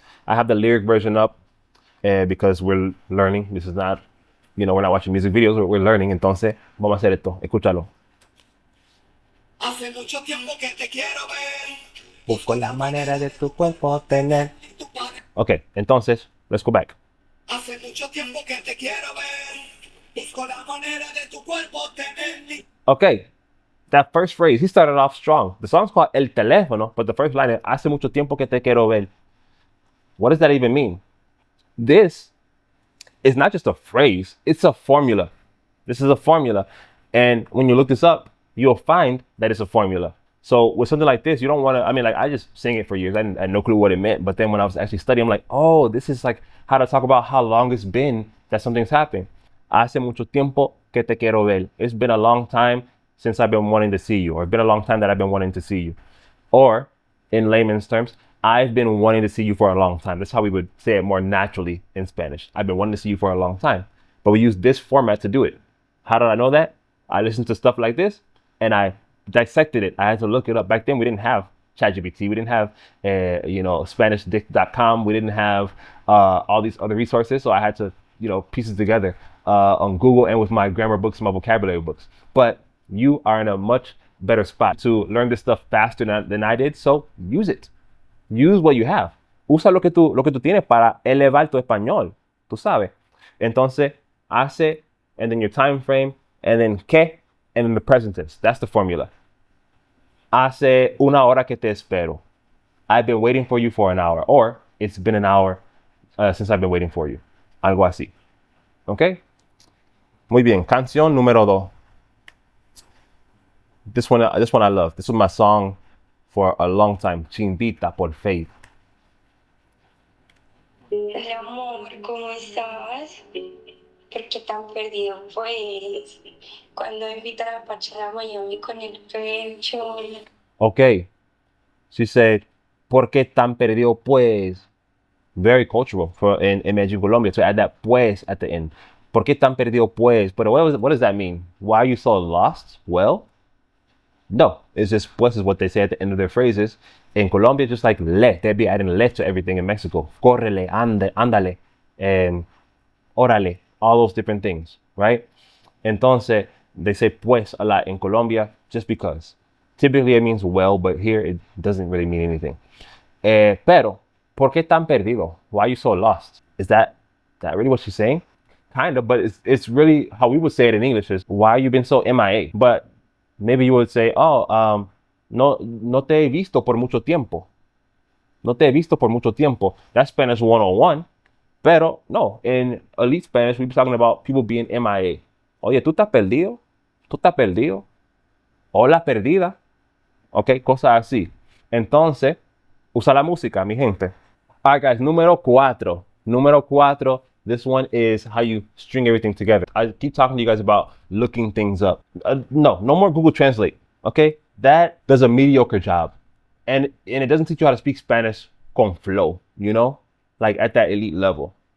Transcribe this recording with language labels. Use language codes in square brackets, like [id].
[en] I have the lyric version up because we're learning. This is not, you know, we're not watching music videos, we're learning. [es] Entonces, vamos a hacer esto. Escúchalo. Hace mucho tiempo que te quiero ver. Busco la manera de tu cuerpo tener. [en] Okay, entonces, let's go back. [es] Hace mucho tiempo que te quiero ver. Busco la manera de tu cuerpo tener. [en] Okay, that first phrase, he started off strong. The song's called El Teléfono, but the first line is, [es] Hace mucho tiempo que te quiero ver. [en] What does that even mean? This is not just a phrase, it's a formula. This is a formula. And when you look this up, you'll find that it's a formula. So with something like this, you don't want to, I just sing it for years. I had no clue what it meant. But then when I was actually studying, I'm like, oh, this is like how to talk about how long it's been that something's happened. [es] Hace mucho tiempo que te quiero ver. [en] It's been a long time since I've been wanting to see you, or it's been a long time that I've been wanting to see you. Or in layman's terms, I've been wanting to see you for a long time. That's how we would say it more naturally in Spanish. I've been wanting to see you for a long time. But we use this format to do it. How did I know that? I listened to stuff like this and I dissected it. I had to look it up. Back then, we didn't have ChatGPT. We didn't have, SpanishDict.com. We didn't have all these other resources. So I had to, piece it together on Google and with my grammar books, my vocabulary books. But you are in a much better spot to learn this stuff faster than I did. So use it. Use what you have. [es] Usa lo que tú tienes para elevar tu español. Tú sabes. [en] Entonces, hace, and then your time frame, and then que, and then the present tense. That's the formula. [es] Hace una hora que te espero. [en] I've been waiting for you for an hour. Or, it's been an hour since I've been waiting for you. [es] Algo así. Okay? Muy bien. Canción número 2. [en] This one I love. This was my song for a long time. [es] Chimbita por Faith. Hola amor, ¿cómo estás? ¿Por qué tan perdido pues? Cuando invitan a parchar a Miami con el pecho. [en] Okay. She said, [es] ¿por qué tan perdido pues? [en] Very cultural in Medellín, Colombia, to add that pues at the end. [es] ¿Por qué tan perdido pues? [en] But what does that mean? Why are you so lost? Well, no, it's just pues is what they say at the end of their phrases. In Colombia, just like le, they'd be adding le to everything in Mexico. Córrele, ándale, órale, all those different things, right? Entonces, they say pues a lot in Colombia just because. Typically it means well, but here it doesn't really mean anything. [es] Pero, ¿por qué tan perdido? [en] Why are you so lost? Is that really what she's saying? Kind of, but it's really how we would say it in English is, why are you been so MIA? But maybe you would say, [es] no te he visto por mucho tiempo. No te he visto por mucho tiempo. [en] That's Spanish 101. Pero no, in elite Spanish, we'd be talking about people being MIA. [es] Oye, ¿tú estás perdido? ¿Tú estás perdido? Hola, perdida. Ok, cosas así. Entonces, usa la música, mi gente. [en] All right, guys, número 4. Número 4. This one is how you string everything together. I keep talking to you guys about looking things up. No more Google Translate, okay? That does a mediocre job. And it doesn't teach you how to speak Spanish con flow, like at that elite level.